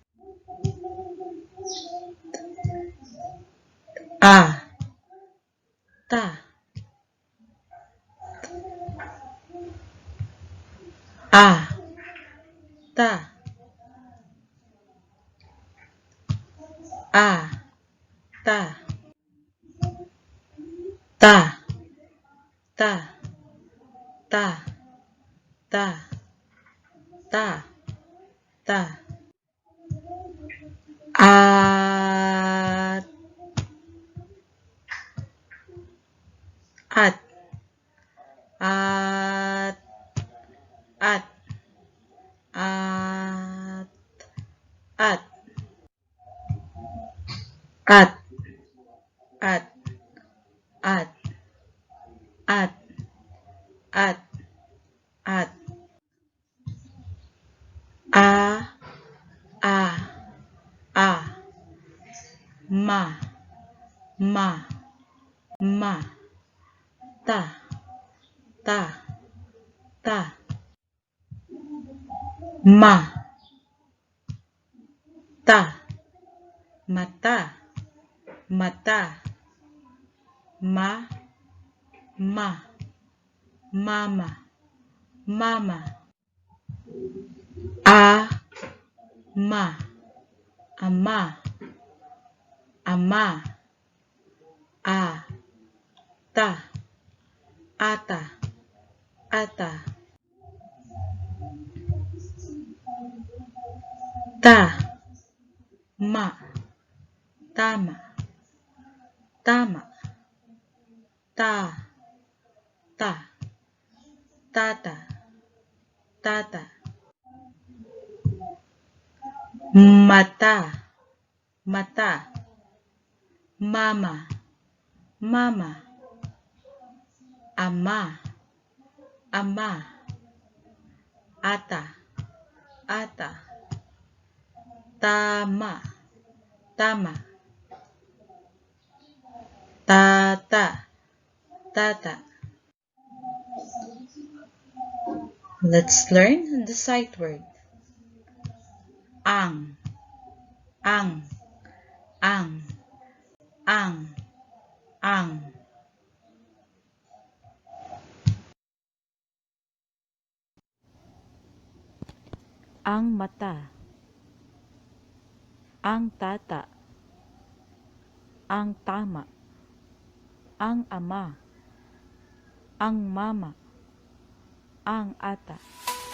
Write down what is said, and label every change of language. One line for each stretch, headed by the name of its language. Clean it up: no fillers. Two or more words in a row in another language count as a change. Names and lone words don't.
Filipino: A, ta, a, ta, a, ta, ta, ta, ta, ta, ta, ta. At, at, at, at, at, at, at, at, at, at, at, at. A, ma, ma, ma. Ta, ta, ta. Ma, ta, mata, mata. Ma, ma, mama, mama. A, ma, ama, ama. A, ta, ata, ata. Ta, ma, tama, tama. Ta, ta, tata, tata. Mata, mata. Mama, mama. Ama, ama. Ata, ata. Tama, tama. Tata, tata.
English: Let's learn the sight word.
Filipino: Ang, ang, ang, ang, ang. Ang mata, ang tata, ang tama, ang ama, ang mama, ang ata.